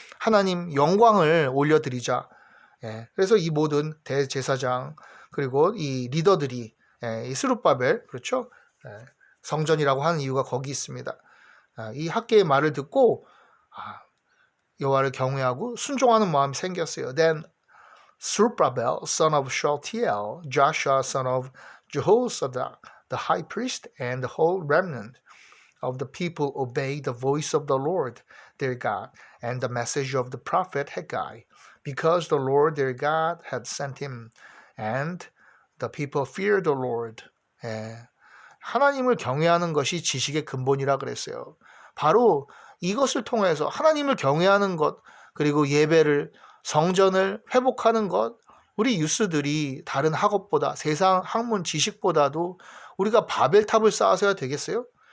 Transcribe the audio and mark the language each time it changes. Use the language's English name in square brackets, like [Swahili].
[Korean] 하나님 영광을 올려드리자. 그래서 이 모든 대제사장 그리고 이 리더들이 이 스룹바벨 그렇죠? 성전이라고 하는 이유가 거기 있습니다. 이 학개의 말을 듣고 여호와를 경외하고 순종하는 마음이 생겼어요. [English] Then Zerubbabel, son of Shealtiel, Joshua, son of Jehozadak, the high priest, and the whole remnant of the people obeyed the voice of the Lord their God and the message of the prophet Haggai, because the Lord their God had sent him, and the people feared the Lord. [Korean] 하나님을 경외하는 것이 지식의 근본이라 그랬어요. 바로 이것을 통해서 하나님을 경외하는 것, 그리고 예배를, 성전을 회복하는 것, 우리 유스들이 다른 학업보다, 세상 학문 지식보다도 우리가 바벨탑을 쌓아서야 되겠어요?